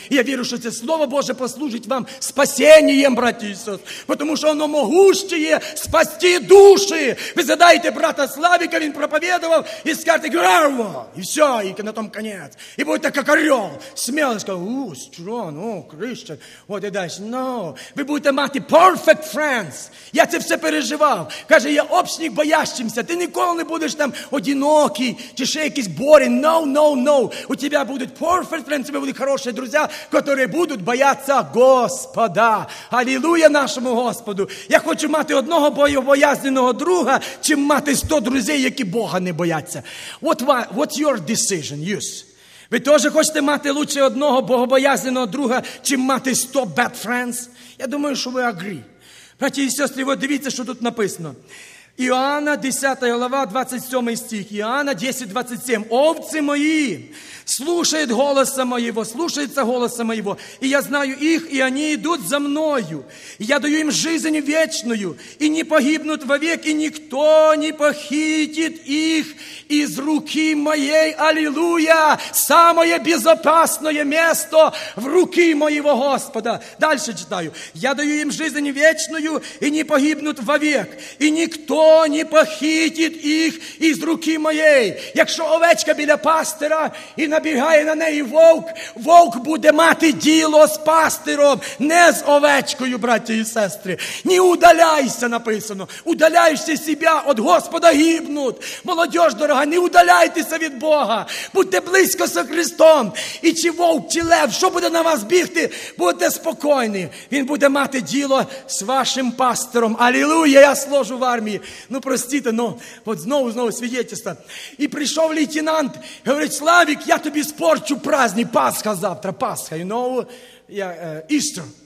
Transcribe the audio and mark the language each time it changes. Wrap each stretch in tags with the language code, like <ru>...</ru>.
<uk>І я вірю, що це Слово Боже послужить вам спасенням, браті і сестри. Тому що воно могуще спасти душі. Ви згадаєте брата Славіка, він проповідував, і скажете, граво, і все, і на тому кінець. І будете як орел. Смілий, скажу,</uk> <en>strong, Christian.</en> <uk>От і далі. No. Ви будете мати</uk> <en>perfect friends.</en> <uk>Я це все переживав. Каже, я общник боящимся. Ти ніколи не будеш там одягнути. Одинокий, чи ще якийсь борін.</uk> <en>No.</en> <uk>У тебе будуть</uk> <en>perfect friends,</en> <uk>у тебе будуть хороші друзі, які будуть боятися Господа. Алілуя нашому Господу. Я хочу мати одного боязненого друга, чим мати 100 друзів, які Бога не бояться.</uk> <en>What's your decision, Юс?</en> <uk>Ви теж хочете мати лучше одного богобоязненого друга, чим мати 100</uk> <en>bad friends?</en> <uk>Я думаю, що ви agree. Браті і сестри, ви дивіться, що тут написано. Іоанна, 10 глава, 27 стих. Іоанна, 10, 27. Овці мої,</uk> <ru>слушает голоса моего, слушается голоса моего. И я знаю их, и они идут за мною. Я даю им жизнь вечную, и не погибнут вовек, и никто не похитит их из руки моей. Аллилуйя! Самое безопасное место в руки моего Господа. Дальше читаю. Я даю им жизнь вечную, и не погибнут вовек, и никто не похитит их из руки моей.</ru> <uk>Якщо овечка біля пастира і набігає на неї вовк, вовк буде мати діло з пастиром, не з овечкою, браті і сестри.</uk> <ru>Не удаляйся, написано. Удаляйся себе, от Господа гибнут.</ru> <uk>Молодіж дорога, не удаляйтеся від Бога. Будьте близько з Христом. І чи вовк, чи лев, що буде на вас бігти, будьте спокійні. Він буде мати діло з вашим пастиром. Аллилуйя, я служу в армії. Ну, простите, ну, от знову свідчення. І прийшов лейтенант, говорить: Славік, я тобі спорчу праздник, Пасха завтра, Пасха, і нову, Істер.</uk>